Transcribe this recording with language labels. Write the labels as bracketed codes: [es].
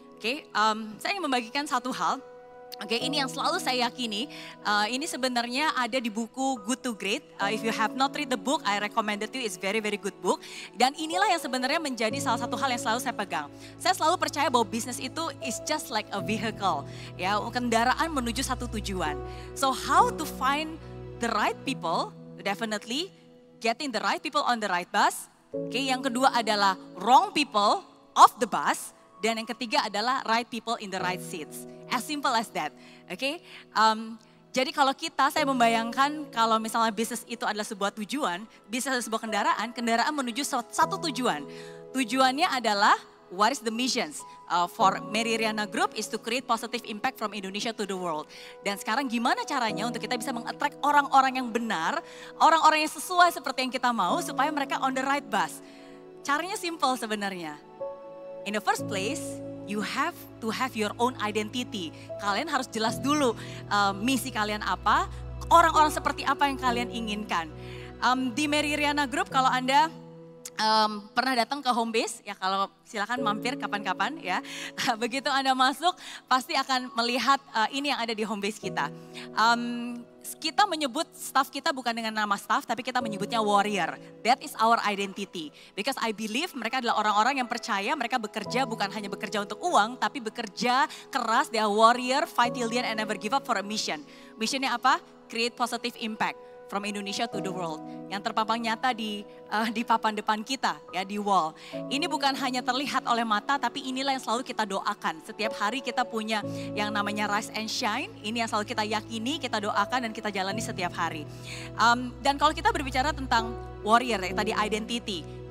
[id] Oke, saya ingin membagikan satu hal. Oke, ini yang selalu saya yakini. Ini sebenarnya ada di buku Good to Great. [en] If you have not read the book, I recommended you. It's very good book. [id] Dan inilah yang sebenarnya menjadi salah satu hal yang selalu saya pegang. Saya selalu percaya bahwa bisnis itu [en] is just like a vehicle, [id] ya, kendaraan menuju satu tujuan. [en] So how to find the right people? Definitely getting the right people on the right bus. [id] Oke, yang kedua adalah [en] wrong people off the bus. [id] Dan yang ketiga adalah [en] right people in the right seats. As simple as that. Oke. [id] Jadi kalau saya membayangkan kalau misalnya bisnis itu adalah sebuah tujuan, bisnis adalah sebuah kendaraan menuju satu tujuan. Tujuannya adalah [en] what is the missions for Mary Riana Group is to create positive impact from Indonesia to the world. [id] Dan sekarang gimana caranya untuk kita bisa meng-attract orang-orang yang benar, orang-orang yang sesuai seperti yang kita mau supaya mereka [en] on the right bus. [id] Caranya simple sebenarnya. [en] In the first place, you have to have your own identity. [id] Kalian harus jelas dulu misi kalian apa, orang-orang seperti apa yang kalian inginkan. Di Mary Riana Group kalau Anda pernah datang ke home base, ya kalau silakan mampir kapan-kapan ya. Begitu Anda masuk pasti akan melihat ini yang ada di home base kita. Kita menyebut staff kita bukan dengan nama staff, tapi kita menyebutnya warrior. [en] That is our identity. Because I believe [id] mereka adalah orang-orang yang percaya mereka bekerja bukan hanya bekerja untuk uang, tapi bekerja keras, [en] they are warrior, fight till the end and never give up for a mission. [id] Missionnya apa? [en] Create positive impact from Indonesia to the world. [id] Yang terpampang nyata di papan depan kita, ya di wall. Ini bukan hanya terlihat oleh mata, tapi inilah yang selalu kita doakan. Setiap hari kita punya yang namanya rise and shine. Ini yang selalu kita yakini, kita doakan dan kita jalani setiap hari. Dan kalau kita berbicara tentang warrior, tadi identity.